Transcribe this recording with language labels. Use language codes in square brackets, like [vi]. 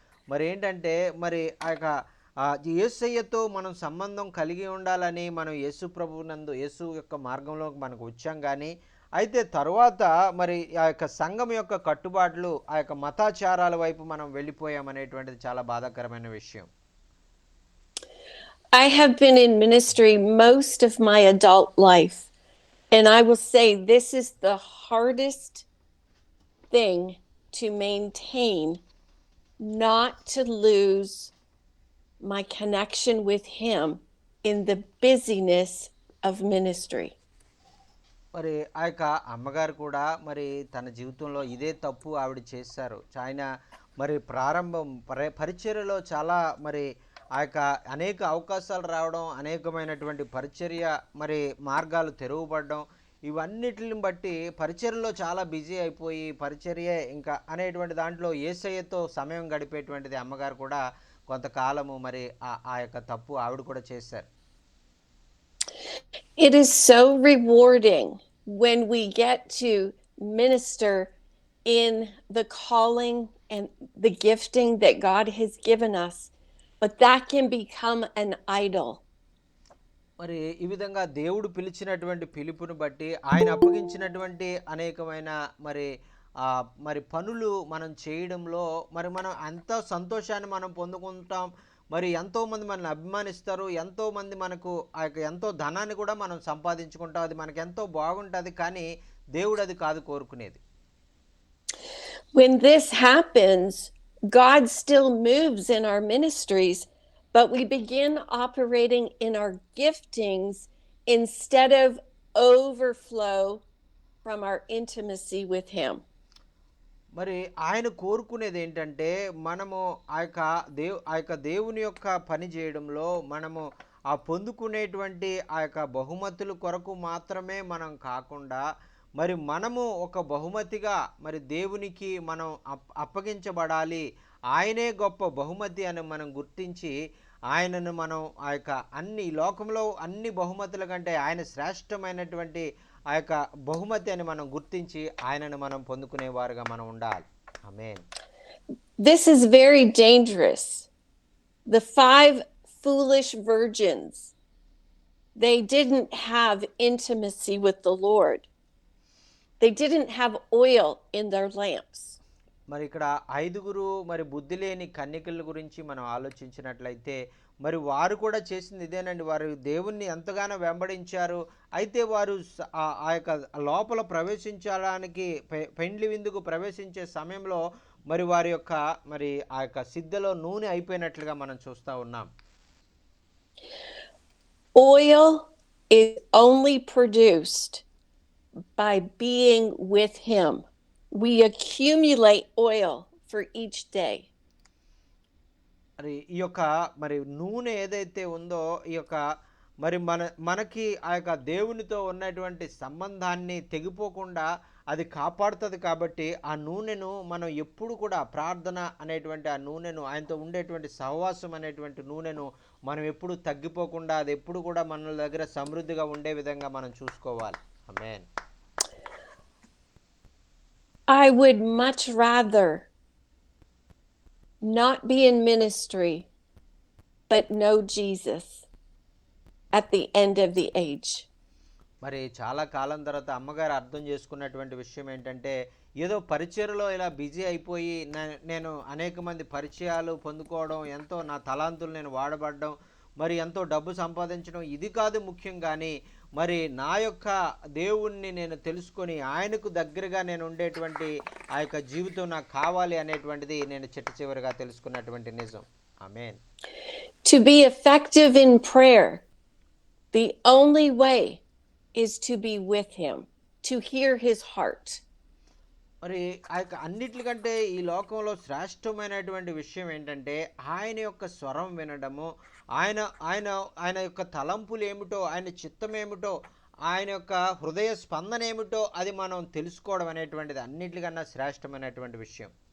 [te] మరి ఏంటంటే మరి ఆ యొక్క యేసయ్యతో మనం సంబంధం కలిగి ఉండాలని మనం యేసు ప్రభువునందు యేసు యొక్క మార్గంలో మనకు వచ్చాం, కానీ అయితే తరువాత మరి ఆ యొక్క సంఘం యొక్క కట్టుబాట్లు ఆ యొక్క మతాచారాల వైపు మనం వెళ్ళిపోయామనేటువంటిది చాలా బాధాకరమైన విషయం. [en] I have been in ministry most of my adult life, and I will say this is the hardest thing to maintain, not to lose my connection with Him in the busyness of ministry. [te] మరి ఆ యొక్క అమ్మగారు కూడా మరి తన జీవితంలో ఇదే తప్పు ఆవిడ చేశారు. ఆయన మరి ప్రారంభం పరిచర్యలో చాలా మరి ఆ యొక్క అనేక అవకాశాలు రావడం, అనేకమైనటువంటి పరిచర్య మరి మార్గాలు తెరవబడడం, ఇవన్నిటిని బట్టి పరిచర్యలో చాలా బిజీ అయిపోయి పరిచర్యే ఇంకా అనేటువంటి దాంట్లో యేసయ్యతో సమయం గడిపేటువంటిది అమ్మగారు కూడా కొంతకాలము మరి ఆ యొక్క తప్పు ఆవిడ కూడా చేశారు. [en] It is so rewarding when we get to minister in the calling and the gifting that God has given us, but that can become an idol. [te] మరి ఈ విధంగా దేవుడు పిలిచినటువంటి పిలుపుని బట్టి ఆయన అప్పగించినటువంటి అనేకమైన మరి మరి పనులు మనం చేయడంలో మరి మనం ఎంతో సంతోషాన్ని మనం పొందుకుంటాం. మరి ఎంతోమంది మనల్ని అభిమానిస్తారు, ఎంతోమంది మనకు ఆ యొక్క ఎంతో ధనాన్ని కూడా మనం సంపాదించుకుంటాం, అది మనకు ఎంతో బాగుంటుంది. కానీ దేవుడు అది కాదు కోరుకునేది. [en] When this happens, God still moves in our ministries, but we begin operating in our giftings instead of overflow from our intimacy with Him. [te] మరి ఆయన కోరుకునేది ఏంటంటే మనము ఆ యొక్క దేవుని యొక్క పని చేయడంలో మనము ఆ పొందుకునేటువంటి ఆ యొక్క బహుమతుల కొరకు మాత్రమే మనం కాకుండా మరి మనము ఒక బహుమతిగా మరి దేవునికి మనం అప్పగించబడాలి, ఆయనే గొప్ప బహుమతి అని మనం గుర్తించి ఆయనను మనం ఆ యొక్క అన్ని లోకంలో అన్ని బహుమతుల కంటే ఆయన శ్రేష్టమైనటువంటి ఆ యొక్క బహుమతి అని మనం గుర్తించి ఆయనను మనం పొందుకునేవారుగా మనం ఉండాలి. ఆమేన్. [en] This is very dangerous. The 5 foolish virgins, they didn't have intimacy with the Lord. They didn't have oil in their lamps. [te] మరి ఇక్కడ 5గురు మరి బుద్ధి లేని కన్యకల గురించి మనం ఆలోచించినట్లయితే మరి వారు కూడా చేసింది ఇదేనండి. వారు దేవుణ్ణి ఎంతగానో వెంబడించారు. అయితే వారు ఆ యొక్క లోపల ప్రవేశించడానికి పెండ్లి విందుకు ప్రవేశించే సమయంలో మరి వారి యొక్క మరి ఆ యొక్క సిద్ధలో నూనె అయిపోయినట్లుగా మనం చూస్తూ ఉన్నాం. [en] Oil is only produced by being with Him. We accumulate oil for each day. [te] మరి ఈ యొక్క మరి నూనె ఏదైతే ఉందో ఈ యొక్క మరి మనకి ఆ యొక్క దేవునితో ఉన్నటువంటి సంబంధాన్ని తెగిపోకుండా అది కాపాడుతుంది. కాబట్టి ఆ నూనెను మనం ఎప్పుడు కూడా ప్రార్థన అనేటువంటి ఆ నూనెను, ఆయనతో ఉండేటువంటి సహవాసం అనేటువంటి నూనెను మనం ఎప్పుడు తగ్గిపోకుండా అది ఎప్పుడు కూడా మన దగ్గర సమృద్ధిగా ఉండే విధంగా మనం చూసుకోవాలి. ఆమేన్. [en] I would much rather not be in ministry but know Jesus at the end of the age. [te] మరి చాలా కాలం తర్వాత అమ్మగారు అర్థం చేసుకున్నటువంటి విషయం ఏంటంటే ఏదో పరిచయలో ఇలా బిజీ అయిపోయి నేను అనేక మంది పరిచయాలు పొందుకోవడం, ఎంతో నా తలాంతులు నేను వాడబడడం, మరి ఎంతో డబ్బు సంపాదించడం ఇది కాదు ముఖ్యం. కానీ మరి నా యొక్క దేవుణ్ణి నేను తెలుసుకొని ఆయనకు దగ్గరగా నేను ఉండేటువంటి ఆ యొక్క జీవితం నాకు కావాలి అనేటువంటిది నేను చిట్ట చివరిగా తెలుసుకున్నటువంటి నిజం. ఆమేన్. [en] To be effective in prayer, the only way is to be with Him, to hear His heart. [te] మరి ఆ యొక్క అన్నిటికంటే ఈ లోకంలో శ్రేష్టమైనటువంటి విషయం ఏంటంటే ఆయన యొక్క స్వరం వినడము, ఆయన ఆయన ఆయన యొక్క తలంపులు ఏమిటో, ఆయన చిత్తం ఏమిటో, ఆయన యొక్క హృదయ స్పందన ఏమిటో అది మనం తెలుసుకోవడం అనేటువంటిది అన్నిటికన్నా శ్రేష్టమైనటువంటి విషయం.